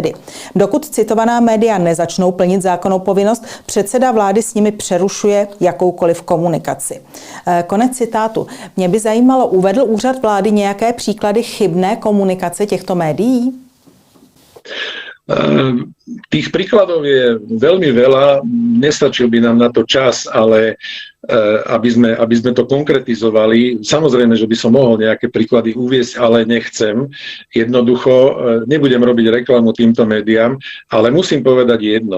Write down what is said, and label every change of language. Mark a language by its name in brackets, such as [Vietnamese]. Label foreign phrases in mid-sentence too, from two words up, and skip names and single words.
[Czech] Dokud citovaná média nezačnou plnit zákonnou povinnost, předseda vlády s nimi přerušuje jakoukoliv komunikaci. Konec citátu. Mě by zajímalo, uvedl úřad vlády nějaké příklady chybné komunikace těchto médií? [Slovak] Tých príkladov je veľmi veľa, nestačil by nám na to čas, ale aby sme to konkretizovali. Samozrejme, že by som mohol nejaké príklady uviesť, ale nechcem. Jednoducho nebudem robiť reklamu týmto médiám, ale musím povedať jedno.